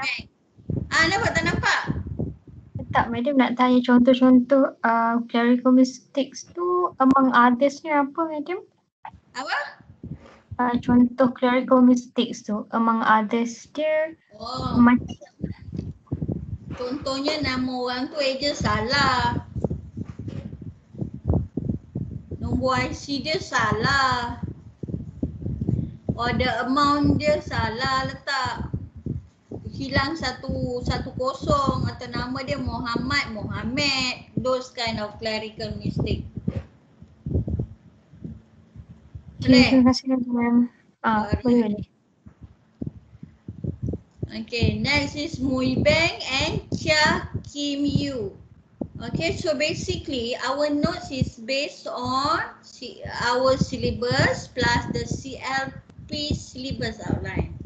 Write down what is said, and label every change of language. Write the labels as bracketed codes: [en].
[ms] Bank. Nampak tak nampak? Tak, madam nak tanya contoh-contoh clerical mistakes tu [en] among others [ms] ni apa, madam? Apa? Contoh clerical mistakes tu [en] among others [ms] dia macam Contohnya nama orang tu eja salah. Nombor IC dia salah. Order amount dia salah letak. Hilang satu kosong atau nama dia Muhammad. [en] Those kind of clerical mistake. [ms] terima kasih, madam. Boleh. [en] Okay, next is Mui Bang and Chia Kim Yu. Okay, so basically our notes is based on our syllabus plus the CLP syllabus outline.